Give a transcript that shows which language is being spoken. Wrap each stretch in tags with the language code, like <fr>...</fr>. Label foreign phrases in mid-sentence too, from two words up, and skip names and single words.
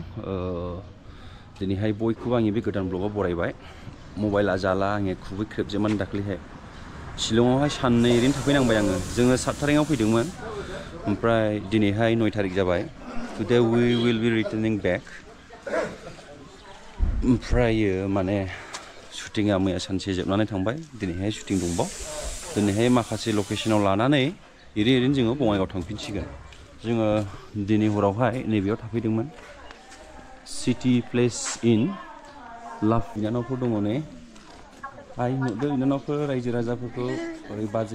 <brx>दिनैहाय बयखौबो आंनि बे गोदान ब्लगाव बरायबाय. मबाइला जाला आङो खुबै खेबजोबमोन दाख्लैहाय. शिलंआवहाय साननै ओरैनो थाफैनांबाय आङो. जोङो 7 थारिखआव फैदोंमोन. ओमफ्राय दिनैहाय 9 थारिख जाबाय.</brx> <en>Today we will be returning back.</en> <brx>ओमफ्राय माने शुटिंआ मैया सानसे जोबनानै थांबाय. दिनैहाय शुटिं दंबाव. दिनैहाय माखासे लकेशनाव लानानै ओरैनो जोङो बङाइगाव थांफिनसिगोन. जोङो दिनै हरावहाय नैबेयाव थाफैदोंमोन. सिटी प्लेस इन लाभ बिनानावफोर दङ ने हाय नुदो बिनानावफोर रायजो राजाफोरखौ ओरै बाजै</brx>